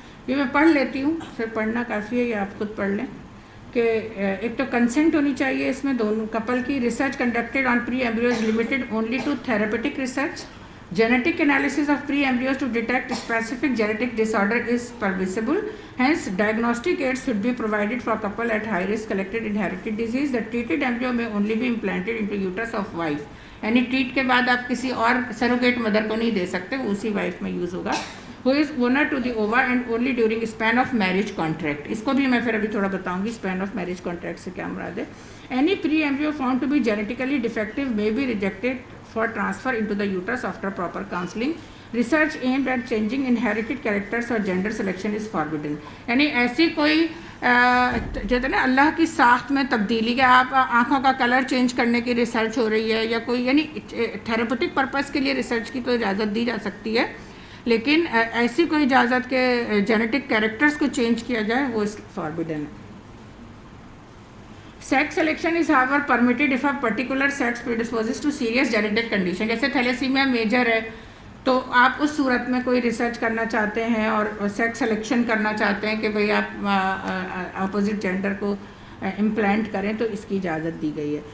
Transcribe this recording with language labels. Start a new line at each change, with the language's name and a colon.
Urdu: یہ میں پڑھ لیتی ہوں, پھر پڑھنا کافی ہے یا آپ خود پڑھ لیں. کہ ایک تو کنسنٹ ہونی چاہیے اس میں دونوں کپل کی.
English: Research conducted on pre embryos limited only to therapeutic research. Genetic analysis of pre-embryos to detect specific genetic disorder is permissible. Hence, diagnostic aids should be provided for couple at high risk collected inherited disease. The treated embryo may only be implanted into uterus of wife.
Urdu: یعنی treat کے بعد آپ کسی اور surrogate mother کو نہیں دے سکتے, وہ اسی وائف میں یوز ہوگا.
English: Who is owner to the ova and only during span of marriage contract.
Urdu: اس کو بھی میں پھر ابھی تھوڑا بتاؤں گی
English: span of marriage contract
Urdu: سے کیا مراد ہے.
English: Any pre-embryo found to be genetically defective may be rejected for transfer into the uterus after proper counseling. Research aimed at changing inherited characters or gender selection is forbidden.
Urdu: یعنی ایسی کوئی جو ہے نا اللہ کی ساخت میں تبدیلی کہ آپ آنکھوں کا کلر چینج کرنے کی ریسرچ ہو رہی ہے یا کوئی, یعنی تھراپیوٹک پرپس کے لیے ریسرچ کی تو اجازت دی جا سکتی ہے, لیکن ایسی کوئی اجازت کہ جینیٹک کیریکٹرز کو چینج کیا جائے وہ فاربیڈن ہے.
English: Sex selection is however permitted if a particular sex predisposes to serious genetic condition.
Urdu: جیسے تھیلیسیمیا میجر ہے تو آپ اس صورت میں کوئی ریسرچ کرنا چاہتے ہیں اور سیکس سلیکشن کرنا چاہتے ہیں کہ بھئی آپ اپوزٹ جینڈر کو امپلانٹ کریں تو اس کی اجازت دی گئی ہے.